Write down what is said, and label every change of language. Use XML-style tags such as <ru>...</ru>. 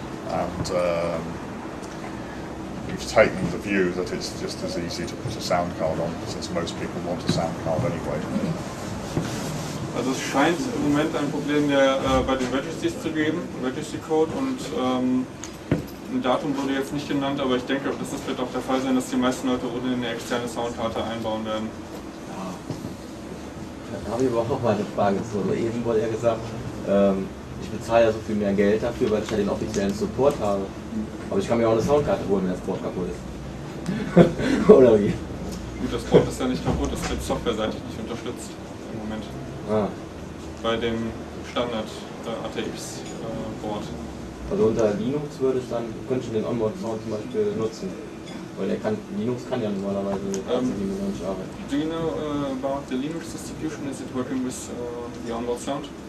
<en>And we've taken the view that it's just as easy to put a sound card on, since most people want a sound card anyway.</en> <de>Also es scheint im Moment ein Problem bei den Registries zu geben, Registry Code, und ein Datum wurde jetzt nicht genannt, aber ich denke, das wird auch der Fall sein, dass die meisten Leute ohne eine externe Soundkarte einbauen werden. Da habe ich aber auch noch mal eine Frage zu. Also eben wurde ja gesagt, ich bezahle ja so viel mehr Geld dafür, weil ich ja den offiziellen Support habe. Aber ich kann mir auch eine Soundkarte holen, wenn das Board kaputt ist. Oder wie? Gut, das Board ist ja nicht kaputt, das wird softwareseitig nicht unterstützt im Moment. Bei dem Standard ATX Board. Also unter Linux könnte ich den Onboard Sound zum Beispiel nutzen. Weil Linux kann ja normalerweise mit nicht arbeiten.</de> <en>Do you know about the Linux distribution? Is it working with the onboard sound?</en>